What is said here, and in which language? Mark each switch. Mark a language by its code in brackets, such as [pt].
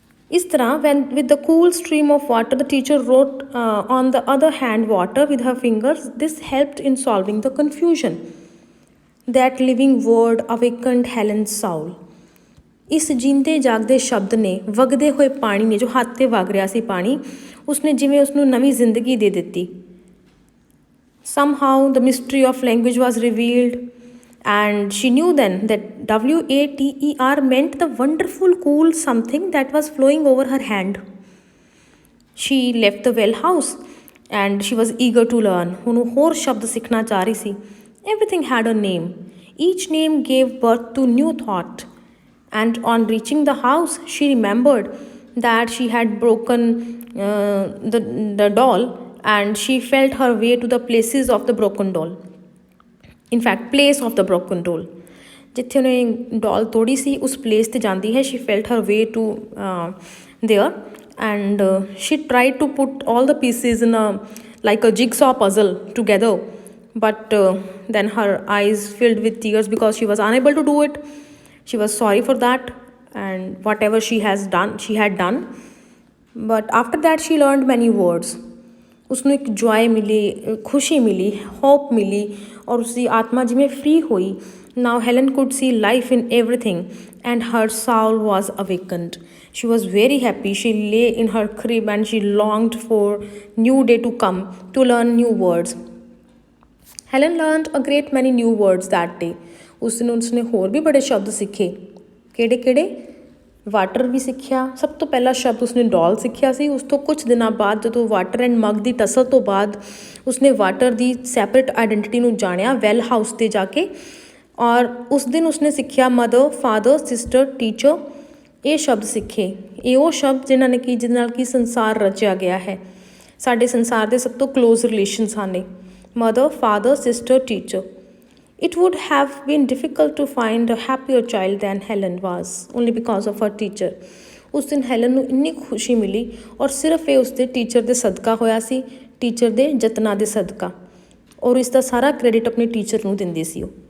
[pa] ਇਸ ਤਰ੍ਹਾਂ [en] When with the cool stream of water the teacher wrote on the other hand water with her fingers. This helped in solving the confusion that living word awakened Helen's soul. [pa] ਇਸ ਜੀਂਦੇ ਜਾਗਦੇ ਸ਼ਬਦ ਨੇ, ਵਗਦੇ ਹੋਏ ਪਾਣੀ ਨੇ, ਜੋ ਹੱਥ 'ਤੇ ਵਗ ਰਿਹਾ ਸੀ ਪਾਣੀ, ਉਸਨੇ ਜਿਵੇਂ ਉਸਨੂੰ ਨਵੀਂ ਜ਼ਿੰਦਗੀ ਦੇ ਦਿੱਤੀ। [en] Somehow the mystery of language was revealed, and she knew then that WATER meant the wonderful cool something that was flowing over her hand. She left the well house and she was eager to learn. [pa] ਹੁਣ ਉਹ ਹੋਰ ਸ਼ਬਦ ਸਿੱਖਣਾ ਚਾਹ ਰਹੀ ਸੀ। [en] Everything had a name. Each name gave birth to new thought. And on reaching the house, she remembered that she had broken the doll. And she felt her way to the places of the broken doll. In fact, place of the broken doll. [pa] ਜਿੱਥੇ ਉਹਨੇ ਡੋਲ ਤੋੜੀ ਸੀ ਉਸ place 'ਤੇ ਜਾਂਦੀ ਹੈ। [en] she felt her way to there and she tried to put all the pieces in like a jigsaw puzzle together, but then her eyes filled with tears because she was unable to do it. She was sorry for that and whatever she had done. But after that she learned many words. [pa] ਉਸਨੂੰ ਇੱਕ joy ਮਿਲੀ, ਖੁਸ਼ੀ ਮਿਲੀ, hop ਮਿਲੀ ਔਰ ਉਸਦੀ ਆਤਮਾ ਜਿਵੇਂ ਫਰੀ ਹੋਈ। [en] Now Helen could see life in everything and her soul was awakened. She was very happy. She lay in her crib and she longed for new day to come to learn new words. Helen learned a great many new words that day. [pa] ਉਸਨੇ ਹੋਰ ਵੀ ਬੜੇ ਸ਼ਬਦ ਸਿੱਖੇ। ਕਿਹੜੇ? Water ਵੀ ਸਿੱਖਿਆ। ਸਭ ਤੋਂ ਪਹਿਲਾ ਸ਼ਬਦ ਉਸਨੇ ਡੋਲ ਸਿੱਖਿਆ ਸੀ। ਉਸ ਤੋਂ ਕੁਝ ਦਿਨਾਂ ਬਾਅਦ ਜਦੋਂ water and mug ਦੀ tassel ਤੋਂ ਬਾਅਦ ਉਸਨੇ ਵਾਟਰ ਦੀ ਸੈਪਰੇਟ ਆਈਡੈਂਟਿਟੀ ਨੂੰ ਜਾਣਿਆ ਵੈਲ ਹਾਊਸ 'ਤੇ ਜਾ ਕੇ। ਔਰ ਉਸ ਦਿਨ ਉਸਨੇ ਸਿੱਖਿਆ ਮਦਰ, ਫਾਦਰ, ਸਿਸਟਰ, ਟੀਚਰ। ਇਹ ਸ਼ਬਦ ਸਿੱਖੇ। ਇਹ ਉਹ ਸ਼ਬਦ ਜਿਹਦੇ ਨਾਲ ਕਿ ਸੰਸਾਰ ਰਚਿਆ ਗਿਆ ਹੈ। ਸਾਡੇ ਸੰਸਾਰ ਦੇ ਸਭ ਤੋਂ ਕਲੋਜ਼ ਰਿਲੇਸ਼ਨਸ ਹਨ mother, father, sister, teacher. [en] It would have been difficult to find a happier child than Helen was, only because of her teacher. [pa] ਉਸ ਦਿਨ ਹੈਲਨ ਨੂੰ ਇੰਨੀ ਖੁਸ਼ੀ ਮਿਲੀ ਔਰ ਸਿਰਫ ਇਹ ਉਸਦੇ ਟੀਚਰ ਦੇ ਸਦਕਾ ਹੋਇਆ ਸੀ, ਟੀਚਰ ਦੇ ਯਤਨਾਂ ਦੇ ਸਦਕਾ। ਔਰ ਇਸ ਦਾ ਸਾਰਾ ਕ੍ਰੈਡਿਟ ਆਪਣੇ ਟੀਚਰ ਨੂੰ ਦਿੰਦੀ ਸੀ ਉਹ।